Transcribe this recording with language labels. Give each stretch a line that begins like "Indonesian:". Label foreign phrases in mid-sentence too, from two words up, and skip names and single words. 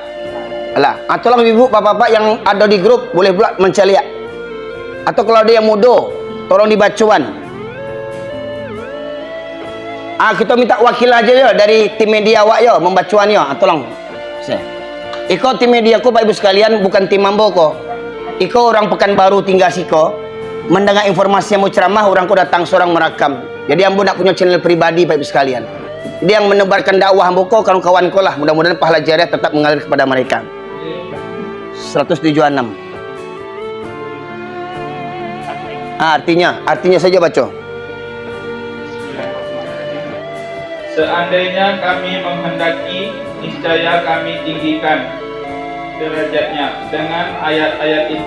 Indonesian: Alah, tolong ibu bapak-bapak yang ada di grup boleh pula mencari. Atau kalau ada yang muda, tolong dibacuan. Kita minta wakil aja ya dari tim media awak ya membacuan ya. Tolong.
Minangkabau: Iko tim media ku Pak Ibu sekalian bukan tim ambo ko. Iko orang Pekanbaru tinggal siko.
Indonesian: Mendengar informasi yang mau ceramah orang ku datang seorang merakam. Jadi
Minangkabau: ambo nak
Indonesian: punya channel pribadi Pak Ibu sekalian. Jadi yang menebarkan dakwah
Minangkabau: ambo ko kawan-kawan ko lah.
Indonesian: Mudah-mudahan pahala jariah tetap mengalir kepada mereka. 176. Artinya saja baca. Seandainya kami menghendaki, niscaya kami tinggikan derajatnya dengan ayat-ayat itu.